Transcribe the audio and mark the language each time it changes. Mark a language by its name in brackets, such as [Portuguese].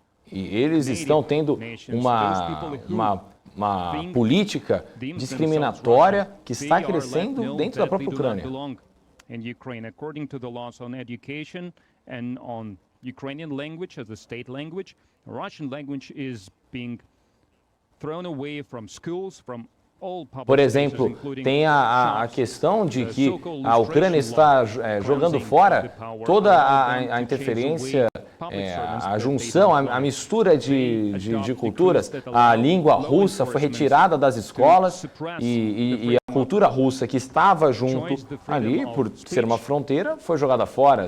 [Portuguese] E eles estão tendo uma política discriminatória que está crescendo dentro da própria Ucrânia. [English] In Ukraine, according to the laws on education and on Ukrainian language as a state language, Russian language is being thrown away from schools, from all public [Portuguese] Por exemplo, tem a questão de que a Ucrânia está jogando fora toda a interferência, a junção, a mistura de culturas. A língua russa foi retirada das escolas e a cultura russa que estava junto ali, por ser uma fronteira, foi jogada fora.